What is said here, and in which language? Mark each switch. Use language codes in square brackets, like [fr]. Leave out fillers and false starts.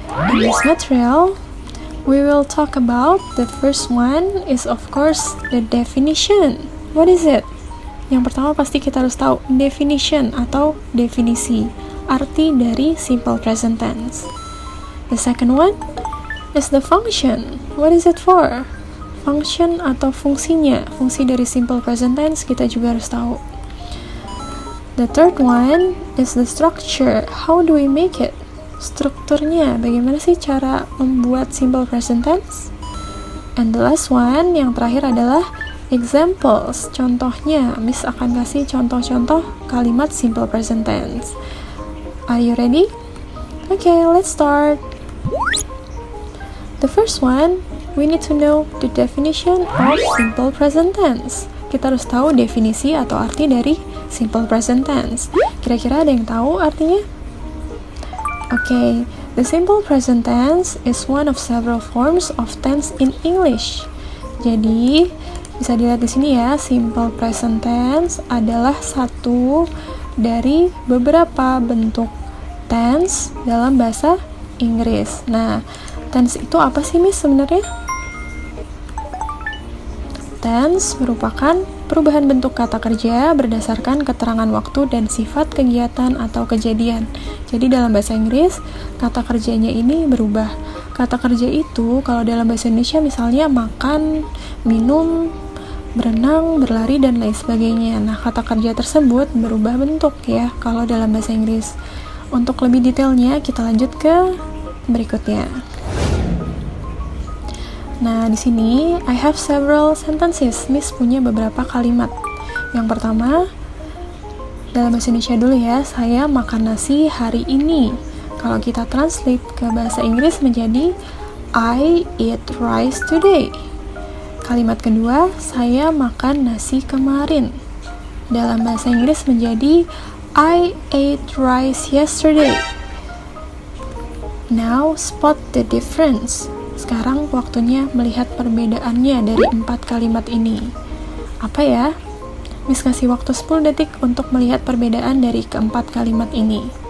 [en] In this material, we will talk about the first one is of course the definition. What is it? [id] Yang pertama pasti kita harus tahu definition atau definisi, arti dari simple present tense. [en] The second one is the function. What is it for? [id] Function atau fungsinya. Fungsi dari simple present tense kita juga harus tahu. [en] The third one is the structure. How do we make it? [id] Strukturnya, bagaimana sih cara membuat simple present tense? [en] And the last one, [id] yang terakhir adalah [en] examples. [id] Contohnya, Miss akan kasih contoh-contoh kalimat simple present tense. [en] Are you ready? Okay, let's start. The first one, we need to know the definition of simple present tense. [id] Kita harus tahu definisi atau arti dari simple present tense. Kira-kira ada yang tahu artinya? [en] Okay, the simple present tense is one of several forms of tense in English. [id] Jadi, bisa dilihat di sini ya, simple present tense adalah satu dari beberapa bentuk tense dalam bahasa Inggris. Nah, tense itu apa sih, Miss, sebenarnya? Tense merupakan perubahan bentuk kata kerja berdasarkan keterangan waktu dan sifat kegiatan atau kejadian. Jadi dalam bahasa Inggris, kata kerjanya ini berubah. Kata kerja itu kalau dalam bahasa Indonesia misalnya makan, minum, berenang, berlari, dan lain sebagainya. Nah, kata kerja tersebut berubah bentuk ya kalau dalam bahasa Inggris. Untuk lebih detailnya, kita lanjut ke berikutnya. Nah, di sini [en] I have several sentences. [id] Miss punya beberapa kalimat. Yang pertama, dalam bahasa Indonesia dulu ya, saya makan nasi hari ini. Kalau kita translate ke bahasa Inggris menjadi [en] I eat rice today. [id] Kalimat kedua, saya makan nasi kemarin. Dalam bahasa Inggris menjadi [en] I ate rice yesterday. Now spot the difference. [id] Sekarang waktunya melihat perbedaannya dari 4 kalimat ini. Apa ya? Miss kasih waktu 10 detik untuk melihat perbedaan dari keempat kalimat ini.